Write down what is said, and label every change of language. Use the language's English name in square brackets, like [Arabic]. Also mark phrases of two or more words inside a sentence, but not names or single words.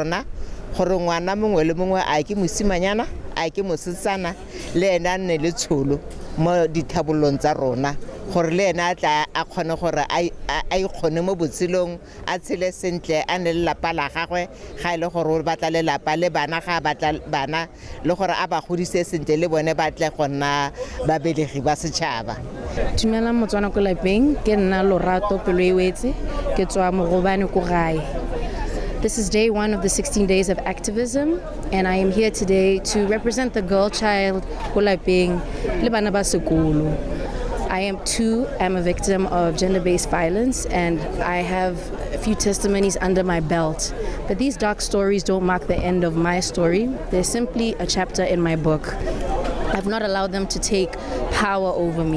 [Tswana] rona gore ngwana mongwe le mongwe a ke mosimanyana a ke mosetsana le ena nne le tsholo mo dithabolong tsa rona gore le ena tla a khone gore a ikgone mo botsilong a tshele sentle a ne le lapa la gagwe ga ile gore o batla le lapa le bana ga batla bana le gore a ba godise sentle le bone batle gonna babelegi ba setšhaba. Dumela Motswana ko lapeng ke nna Lorato pelo e wetse ke tswa Mogobane ko gae. [English] This is day 1 of the 16 Days of Activism, and I am here today to represent the girl child [Tswana] ko lapeng le bana ba sekolo. [English] I am a victim of gender-based violence, and I have a few testimonies under my belt. But these dark stories don't mark the end of my story. They're simply a chapter in my book. I've not allowed them to take power over me.